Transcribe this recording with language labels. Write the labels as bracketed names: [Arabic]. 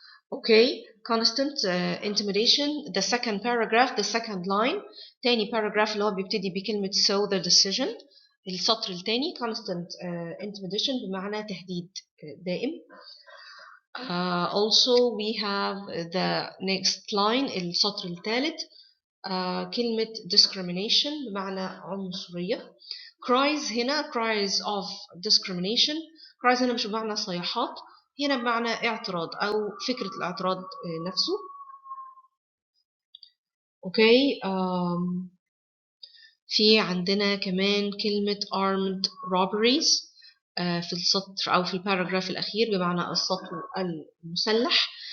[English] Okay, constant intimidation. The second paragraph, the second line. [Arabic] تاني paragraph اللي هو بيبتدي بكلمة [English] so the decision. [Arabic] السطر التاني constant intimidation بمعنى تهديد دائم. [English] Also we have the next line [Arabic] السطر الثالث كلمة [English] discrimination [Arabic] بمعنى عنصرية. [English] cries هنا cries of discrimination. [Arabic] cries هنا مش بمعنى صيحات، هنا بمعنى اعتراض أو فكرة الاعتراض نفسه. اوكي. في عندنا كمان كلمة armed robberies في السطر أو في الباراجراف الأخير بمعنى السطو المسلح.